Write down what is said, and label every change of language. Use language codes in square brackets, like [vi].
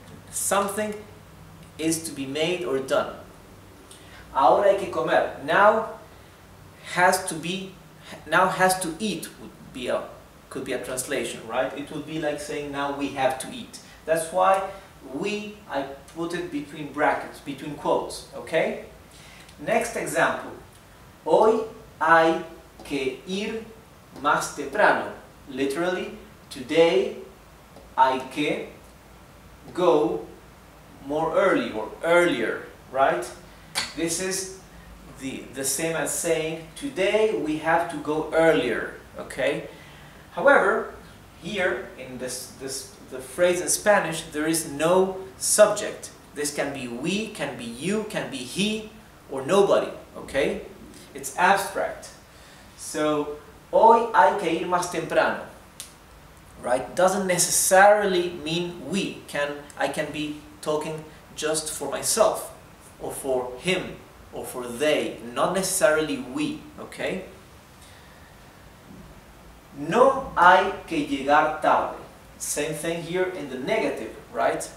[en] Something is to be made or done. [es] Ahora hay que comer. [en] Now has to eat could be a translation, right? It would be like saying now we have to eat. That's why I put it between brackets, between quotes, okay? Next example. [es] Hoy hay que ir más temprano. [en] Literally, today hay que go more early or earlier, right? This is the same as saying today we have to go earlier, okay? However, here in the phrase in Spanish, there is no subject. This can be we, can be you, can be he, or nobody, okay? It's abstract. [es] So, hoy hay que ir más temprano, right? [en] Doesn't necessarily mean we. I can be talking just for myself, or for him, or for they, not necessarily we, okay? [es] No hay que llegar tarde. [en] Same thing here in the negative, right?